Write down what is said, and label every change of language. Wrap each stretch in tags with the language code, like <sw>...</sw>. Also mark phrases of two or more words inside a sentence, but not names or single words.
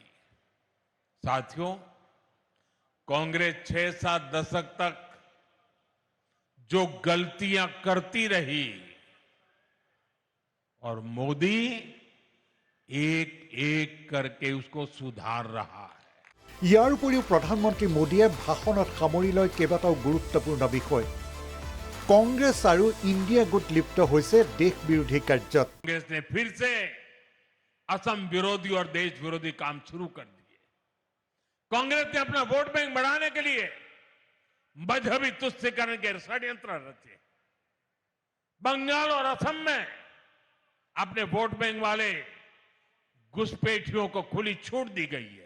<hi>साथियों, कांग्रेस 6-7 दशक तक जो गलतियां करती रही और मोदी एक एक करके उसको सुधार रहा है।</hi> <as>ইয়াৰ উপৰিও প্ৰধানমন্ত্ৰী মোদীয়ে ভাষণত সামৰি লয় কেইবাটাও গুৰুত্বপূৰ্ণ বিষয়। কংগ্ৰেছ আৰু ইণ্ডিয়া গোট লিপ্ত হৈছে দেশ বিৰোধী কাৰ্যত।</as> <hi>कांग्रेस ने फिर से असम विरोधी और देश विरोधी काम शुरू कर दिए। कांग्रेस ने अपना वोट बैंक बढ़ाने के लिए मजहबी तुष्टीकरण के षड्यंत्र रचे। बंगाल और असम में अपने वोट बैंक वाले घुसपैठियों को खुली छूट दी गई है।</hi>